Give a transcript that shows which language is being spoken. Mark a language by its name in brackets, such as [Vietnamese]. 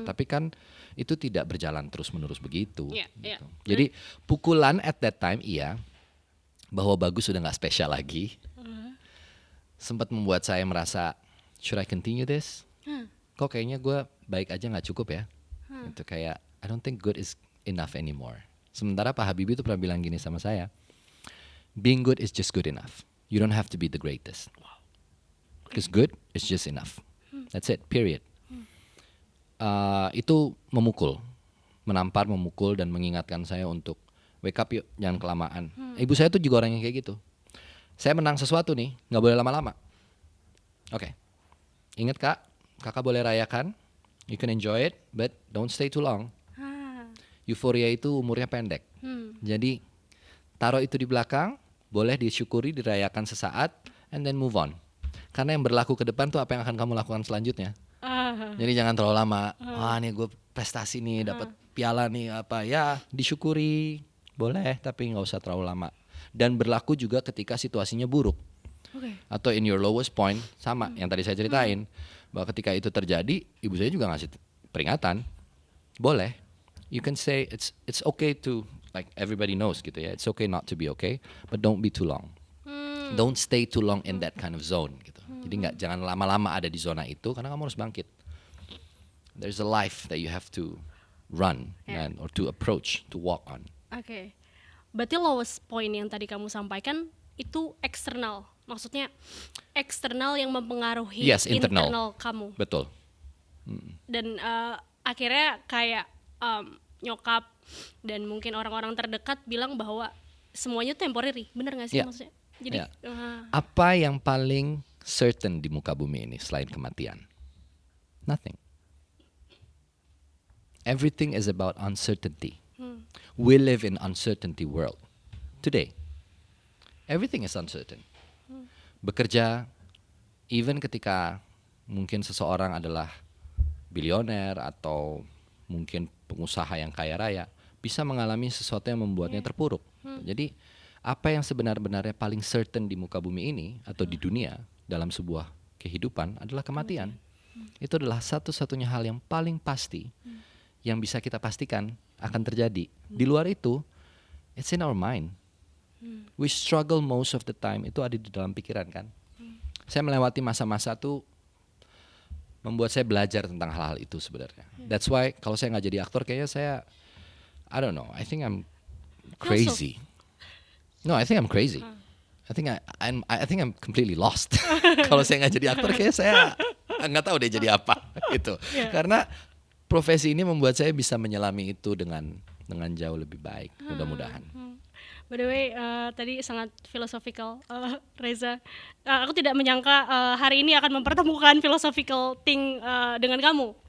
[Indonesian] Tapi kan itu tidak berjalan terus-menerus begitu. Gitu. Jadi pukulan [English] at that time [Indonesian] iya, bahwa bagus sudah nggak spesial lagi. Sempat membuat saya merasa, [English] should I continue this? [Indonesian] Kok kayaknya gue baik aja nggak cukup ya? Itu kayak [English] I don't think good is enough anymore. [Indonesian] Sementara Pak Habibie itu pernah bilang gini sama saya, [English] being good is just good enough. You don't have to be the greatest. Because good is just enough. That's it, period. [Indonesian] Itu menampar, memukul dan mengingatkan saya untuk [English] wake up [Indonesian] yuk, jangan kelamaan. Ibu saya tuh juga orang yang kayak gitu. Saya menang sesuatu nih, nggak boleh lama-lama. Oke. Ingat kak, kakak boleh rayakan, [English] you can enjoy it, but don't stay too long. [Indonesian] Euforia itu umurnya pendek. Jadi taruh itu di belakang, boleh disyukuri, dirayakan sesaat, [English] and then move on. [Indonesian] Karena yang berlaku ke depan tuh apa yang akan kamu lakukan selanjutnya. Jadi jangan terlalu lama. Wah nih gue prestasi nih, dapat piala nih apa ya, disyukuri, boleh, tapi nggak usah terlalu lama. Dan berlaku juga ketika situasinya buruk. Atau [English] in your lowest point, [Indonesian] sama yang tadi saya ceritain, bahwa ketika itu terjadi, ibu saya juga ngasih peringatan, boleh. [English] You can say it's okay to, like everybody knows gitu ya, it's okay not to be okay, but don't be too long. Don't stay too long in that kind of zone gitu. [Indonesian] Jadi jangan lama-lama ada di zona itu karena kamu harus bangkit. [English] There's a life that you have to run or to approach, to walk on. [Indonesian] Oke. Berarti lowest point yang tadi kamu sampaikan itu eksternal. Maksudnya eksternal yang mempengaruhi internal kamu. Betul. Dan akhirnya kayak nyokap dan mungkin orang-orang terdekat bilang bahwa semuanya temporary. Bener gak sih maksudnya? Jadi apa yang paling certain di muka bumi ini selain kematian? Nothing. [English] Everything is about uncertainty. We live in uncertainty world today. Everything is uncertain. [Indonesian] Bekerja, even ketika mungkin seseorang adalah bilioner atau mungkin pengusaha yang kaya raya, bisa mengalami sesuatu yang membuatnya terpuruk. Jadi apa yang sebenarnya paling certain di muka bumi ini atau di dunia dalam sebuah kehidupan adalah kematian. Itu adalah satu-satunya hal yang paling pasti yang bisa kita pastikan akan terjadi. Di luar itu, [English] it's in our mind. We struggle most of the time, [Indonesian] itu ada di dalam pikiran kan. Saya melewati masa-masa tuh membuat saya belajar tentang hal-hal itu sebenarnya. [English] That's why [Indonesian] kalau saya nggak jadi aktor kayaknya saya, [English] I don't know, I think I'm crazy. No, I think I'm crazy. I think I'm completely lost. [Indonesian] Kalau saya nggak jadi aktor kayaknya saya nggak tahu deh jadi apa gitu. Karena profesi ini membuat saya bisa menyelami itu dengan jauh lebih baik, mudah-mudahan. [English] By the way, [Indonesian] tadi sangat [English] philosophical, Reza. [Indonesian] Aku tidak menyangka hari ini akan mempertemukan philosophical thing dengan kamu.